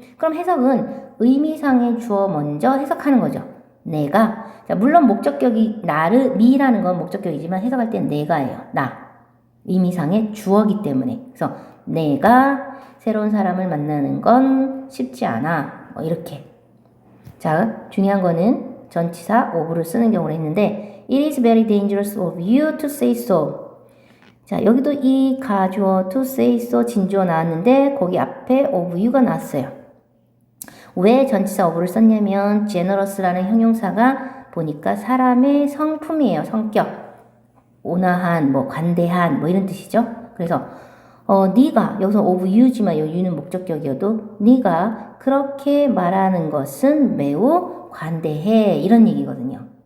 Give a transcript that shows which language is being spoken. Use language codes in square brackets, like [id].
[ko] 그럼 해석은 의미상의 주어 먼저 해석하는 거죠. 내가. 자, 물론 목적격이 me라는 건 목적격이지만 해석할 땐 내가예요. 나. 의미상의 주어기 때문에. 그래서 내가 새로운 사람을 만나는 건 쉽지 않아. 뭐 이렇게. 자, 중요한 거는 전치사 of를 쓰는 경우를 했는데, [en] it is very dangerous of you to say so. [ko] 자, 여기도 이 가주어 [en] to say so [ko] 진주어 나왔는데 거기 앞에 of you가 나왔어요. 왜 전치사 of를 썼냐면 generous라는 형용사가 보니까 사람의 성품이에요. 성격. 온화한, 뭐 관대한, 뭐 이런 뜻이죠. 그래서 네가, 여기서 of you지만 이 you는 목적격이어도 네가 그렇게 말하는 것은 매우 관대해, 이런 얘기거든요.